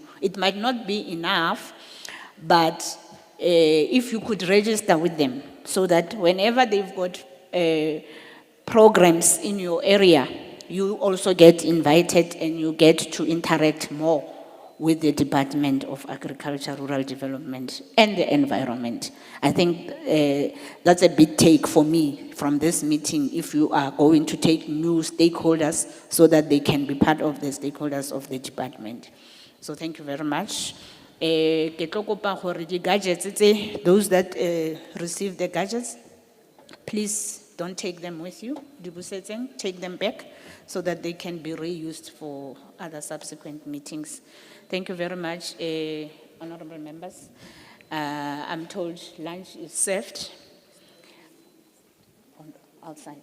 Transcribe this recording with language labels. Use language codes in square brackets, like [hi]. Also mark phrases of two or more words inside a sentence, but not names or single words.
[en] It might not be enough, but if you could register with them, so that whenever they've got programs in your area, you also get invited and you get to interact more with the Department of Agriculture, Rural Development, and the Environment. I think that's a big take for me from this meeting, if you are going to take new stakeholders so that they can be part of the stakeholders of the department. So thank you very much. [tn] Ke tlo kopa gore di gadgets tse, [en] those that receive the gadgets, please don't take them with you. Take them back so that they can be reused for other subsequent meetings. Thank you very much, honorable members. I'm told lunch is served outside.